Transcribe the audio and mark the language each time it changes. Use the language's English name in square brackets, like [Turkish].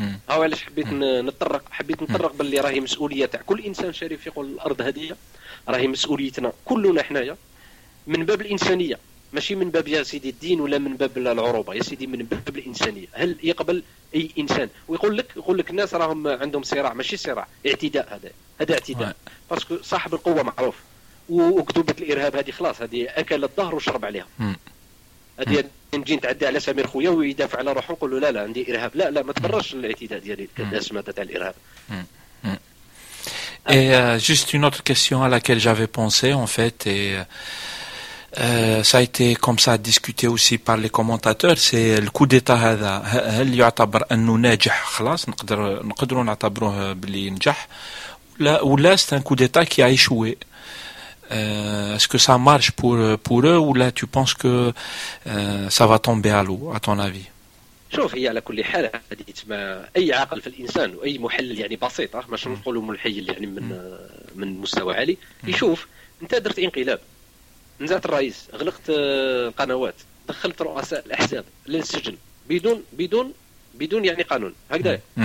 [Arabic] هاو علاش حبيت نطرق باللي راهي مسؤوليه تاع كل انسان شريف يقول الارض هذه راهي مسؤوليتنا كلنا حنايا من باب الانسانيه ماشي من باب يا سيدي الدين ولا من باب العروبه يا سيدي من باب الانسانيه هل يقبل اي انسان ويقول لك يقول لك الناس راهم عندهم صراع ماشي صراع اعتداء هذا اعتداء باسكو صاحب القوه معروف وكتبت الارهاب هذه خلاص هذه اكل الظهر وشرب عليها هذه نجي نتعدى على سمير خويا ويدافع على روحه نقول له لا عندي ارهاب لا ما تبررش الاعتداء ديالي كداسمة تاع الارهاب [French] juste une autre question à laquelle j'avais pensé en fait ça a été comme ça discuté aussi par les commentateurs c'est le coup d'état [Arabic] هذا هل يعتبر انه ناجح خلاص نقدروا نعتبروه بلي نجح ولا [French] c'est un coup d'état qui a échoué est-ce que ça marche pour eux ou là tu penses que ça va tomber à l'eau à ton avis [Arabic] شوف هي على كل حال هذه تما اي عقل في الانسان واي محلل يعني بسيط ماشي نقولوا ملحي يعني من مستوى عالي يشوف انت درت انقلاب نزلت الرئيس غلقت القنوات دخلت رؤساء الاحزاب للسجن بدون يعني قانون هكذا